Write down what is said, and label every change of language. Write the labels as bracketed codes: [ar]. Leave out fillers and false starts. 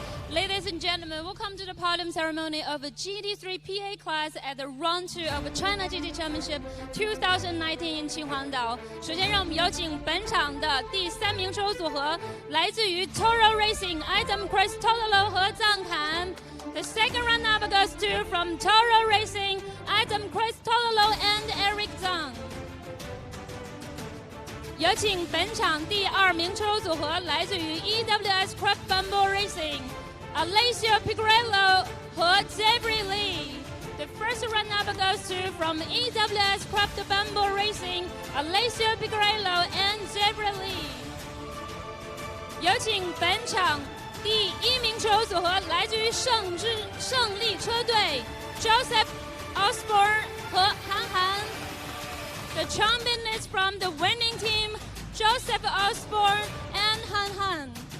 [en] Ladies and gentlemen, welcome to the podium ceremony of the GT3 PA class at the Round 2 of the China GT Championship 2019 in Qinhuangdao。 [zh] 首先，让我们有请本场的第3名车手组合，来自于 Toro Racing Adam Cristololo 和藏坎。 [en] The second runner-up goes to from Toro Racing Adam Cristololo and Eric Zhang。 [zh] 有请本场第2名车手组合，来自于 EWS Craft Bumble Racing。Alessio Pigrello 和 Zebri Lee。 [en] The first runner-up goes to from EWS Craft Bumble Racing, Alessio Pigrello and Zebri Lee。 [zh] 有请本场第1名车手组合，来自于胜利车队 Joseph Osborne 和韩寒。 [en] The champion is from the winning team, Joseph Osborne and Han Han。